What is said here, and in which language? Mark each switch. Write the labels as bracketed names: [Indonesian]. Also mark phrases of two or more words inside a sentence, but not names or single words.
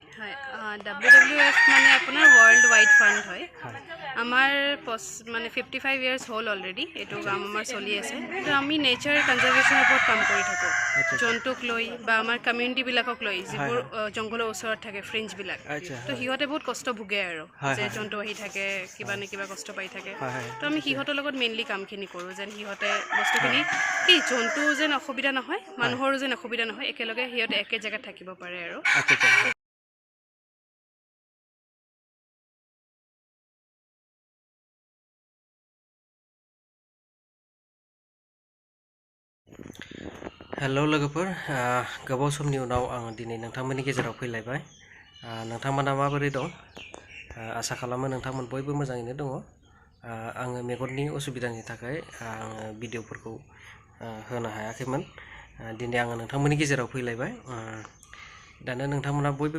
[Assamese] হয় WWF মানে আপোনাৰ ৱৰ্ল্ড ৱাইড ফাণ্ড হয় আমাৰ মানে 55 ইয়াৰ্ছ হ'ল অলৰেডি এইটো কাম আমাৰ চলি আছে তো আমি [English] nature conservation [Assamese] ওপৰত কাম কৰি থাকোঁ জন্তুক লৈ বা আমাৰ কমিউনিটিবিলাকক লৈ যিবোৰ জংঘলৰ ওচৰত থাকে ফ্ৰেঞ্চবিলাক তো সিহঁতে বহুত কষ্ট ভোগে আৰু যে জন্তু আহি থাকে কিবা নে কিবা কষ্ট পাই থাকে তো আমি সিহঁতৰ লগত মেইনলি কামখিনি কৰোঁ যেন সিহঁতে বস্তুখিনি কি জন্তু যেন অসুবিধা নহয় মানুহৰো যেন অসুবিধা নহয় একেলগে সিহঁতে একে জেগাত থাকিব পাৰে আৰু [Bodo] हेल' लोगोफोर गोबाव समनि उनाव आं दिनै नोंथांमोननि गेजेराव फैलायबाय नोंथांमोना माबोरै दं आसा खालामो नोंथांमोन बयबो मोजाङैनो दङ आङो मेगननि असुबिदानि थाखाय आङो भिडिअफोरखौ होनो हायाखैमोन दिनै आङो नोंथांमोननि गेजेराव फैलायबाय दानो नोंथांमोना बयबो